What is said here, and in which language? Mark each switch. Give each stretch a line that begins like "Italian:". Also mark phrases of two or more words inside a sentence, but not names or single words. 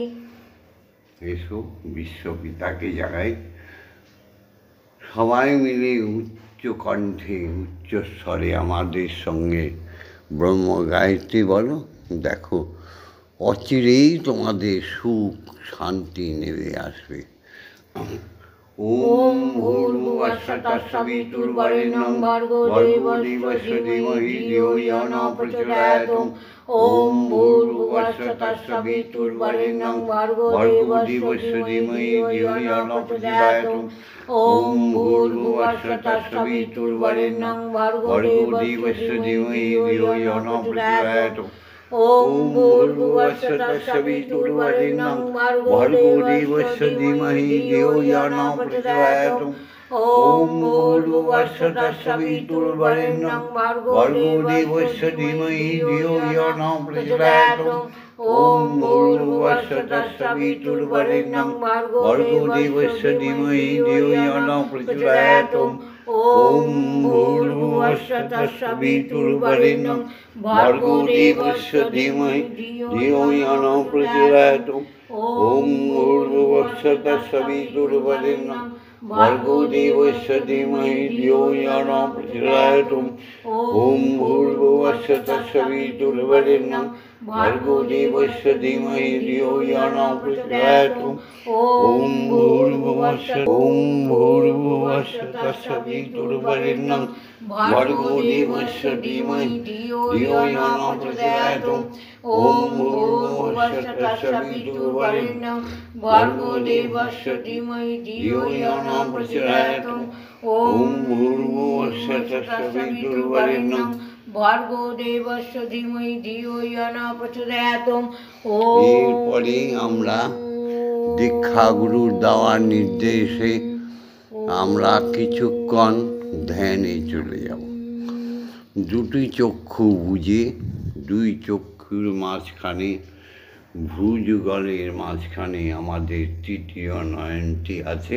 Bangla: এসো বিশ্বপিতাকে জাগাই, সবাই মিলে উচ্চ কণ্ঠে উচ্চ স্বরে আমাদের সঙ্গে ব্রহ্ম গায়ত্রী বলো। দেখো অচিরেই তোমাদের সুখ শান্তি নেমে আসবে।
Sanskrit: ওম ভূর্ভুবস্সুঃ তৎসবিতুর্বরেণ্যং ভর্গো দেবস্য ধীমহি ধিয়ো ইয়ো ন প্রচোদয়াৎ। ওম ভূর্ভুবস্সুঃ তৎসবিতুর্বরেণ্যং ভর্গো দেবস্য ধীমহি ধিয়ো ইয়ো ন প্রচোদয়াৎ। ওম ভূর্ভুবস্সুঃ তৎসবিতুর্বরেণ্যং ভর্গো দেবস্য ধীমহি ধিয়ো ইয়ো ন প্রচোদয়াৎ। ওম ভূর্ভুবস্সুঃ তৎসবিতুর্বরেণ্যং ভর্গো দেবস্য ধীমহি ধিয়ো ইয়ো ন প্রচোদয়াৎ। ওম ভূর্ভুবস্সুঃ তৎসবিতুর্বরেণ্যং ভর্গো দেবস্য ধীমহি ধিয়ো ইয়ো ন প্রচোদয়াৎ। ওম ভূর্ভুবস্সুঃ তৎসবিতুর্বরেণ্যং ভর্গো দেবস্য ধীমহি ধিয়ো ইয়ো ন প্রচোদয়াৎ। ওম ভূর্ভুবস্সুঃ তৎসবিতুর্বরেণ্যং ভর্গো দেবস্য ধীমহি ধিয়ো ইয়ো ন প্রচোদয়াৎ। ওম ভূর্ভুবস্সুঃ তৎসবিতুর্বরেণ্যং ভর্গো দেবস্য ধীমহি ধিয়ো ইয়ো ন প্রচোদয়াৎ। ওম ভূর্ভুবস্সুঃ তৎসবিতুর্বরেণ্যং ভর্গো দেবস্য ধীমহি ধিয়ো ইয়ো ন প্রচোদয়াৎ। ওম ভূর্ভুবস্সুঃ তৎসবিতুর্বরেণ্যং ভর্গো দেবস্য ধীমহি ধিয়ো ইয়ো ন প্রচোদয়াৎ। ওম ভূর্ভুবস্সুঃ তৎসবিতুর্বরেণ্যং ভর্গো দেবস্য ধীমহি ধিয়ো ইয়ো ন প্রচোদয়াৎ। ওম ভূর্ভুবস্সুঃ তৎসবিতুর্বরেণ্যং ভর্গো দেবস্য ধীমহি ধিয়ো ইয়ো ন প্রচোদয়াৎ।
Bangla: এরপরে আমরা দীক্ষাগুরুর দেওয়ার নির্দেশে আমরা কিছুক্ষণ ধ্যানে চলে যাব। দুটি চক্ষু বুজে দুই চক্ষুর মাঝখানে ভ্রুযুগলের মাঝখানে আমাদের তৃতীয় নয়নটি আছে।